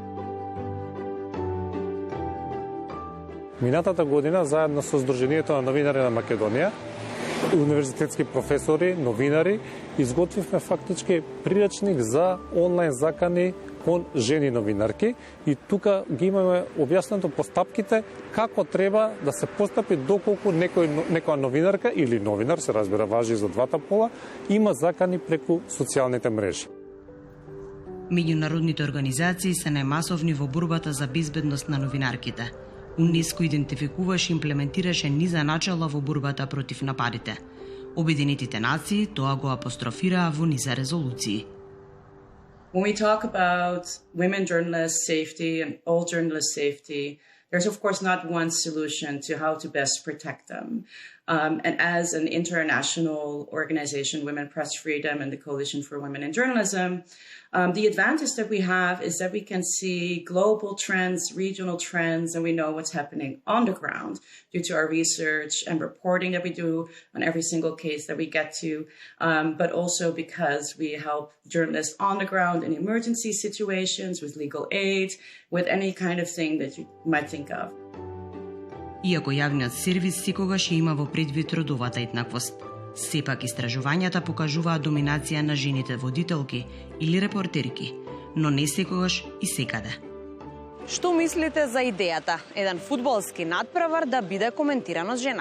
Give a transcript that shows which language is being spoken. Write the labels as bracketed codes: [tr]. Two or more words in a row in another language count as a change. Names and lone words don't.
[mk] Минатата година, заедно со Сдруженијето на новинари на Македонија, универзитетски професори, новинари, изготвивме фактички приречник за онлайн закани кон жени новинарки и тука ги имаме објаснато постапките како треба да се постапи доколку некоја новинарка или новинар, се разбира важи за двата пола, има закани преку социјалните мрежи. Меѓународните организации се најмасовни во борбата за безбедност на новинарките. УНЕСКО идентификуваше и имплементираше низа начала во борбата против нападите. Обединетите нации тоа го апострофираа во низа резолуции. [en] When we talk about women journalists' safety and all journalists' safety, there's of course not one solution to how to best protect them. And as an international organization, Women Press Freedom and the Coalition for Women in Journalism, the advantage that we have is that we can see global trends, regional trends, and we know what's happening on the ground due to our research and reporting that we do on every single case that we get to, but also because we help journalists on the ground in emergency situations, with legal aid, with any kind of thing that you might think of. [mk] Иако јавниот сервис секогаш има во предвид родовата еднаквост, сепак истражувањата покажуваат доминација на жените водителки или репортерки, но не секогаш и секаде. Што мислите за идејата еден фудбалски надпревар да биде коментиран од жена?